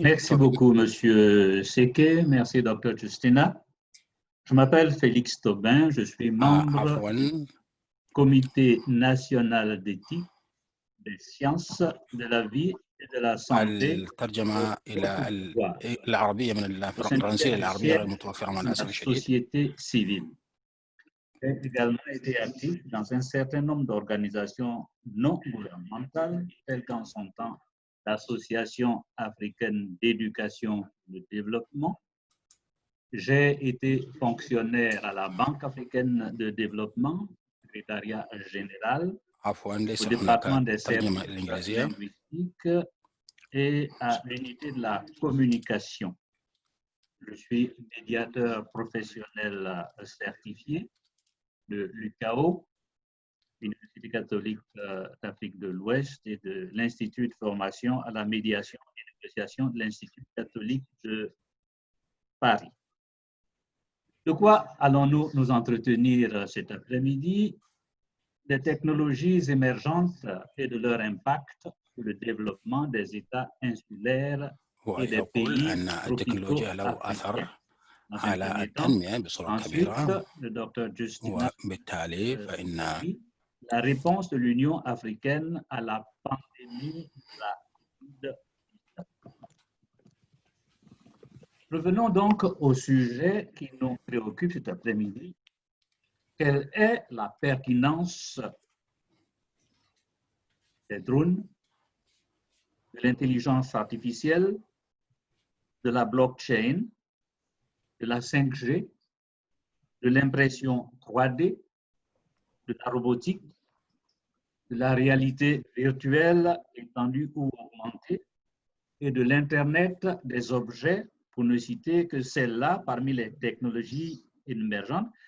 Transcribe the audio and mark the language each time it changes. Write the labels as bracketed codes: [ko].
[fr] Merci beaucoup, Monsieur Seke. Merci, Dr. Justina. Je m'appelle Félix Tobin. Je suis membre du Comité national d'éthique des sciences de la vie et de la santé. [ar] الترجمة إلى العربية من الفرنسية للعربية غير متوفرة مع الأسف الشديد. [fr] Société civile. J'ai également été actif dans un certain nombre d'organisations non gouvernementales, telles qu'en son temps l'Association africaine d'éducation et de développement. J'ai été fonctionnaire à la Banque africaine de développement, secrétariat général, au département des services linguistiques et à l'unité de la communication. Je suis médiateur professionnel certifié de l'UCAO, Université catholique d'Afrique de l'Ouest, et de l'Institut de formation à la médiation et négociation de l'Institut catholique de Paris. De quoi allons-nous nous entretenir cet après-midi? Des technologies émergentes et de leur impact sur le développement des États insulaires et des pays tropicaux africains. [ar] على التنمية بصورة كبيرة، [fr] le docteur Justin [ar] وبالتالي فإن [fr] la réponse de l'Union africaine à la pandémie de la COVID-19. Revenons donc au sujet qui nous préoccupe cet après-midi. Quelle est la pertinence des drones, de l'intelligence artificielle, de la blockchain, de la 5G, de l'impression 3D, de la robotique, de la réalité virtuelle étendue ou augmentée et de l'Internet des objets, pour ne citer que celle-là parmi les technologies émergentes.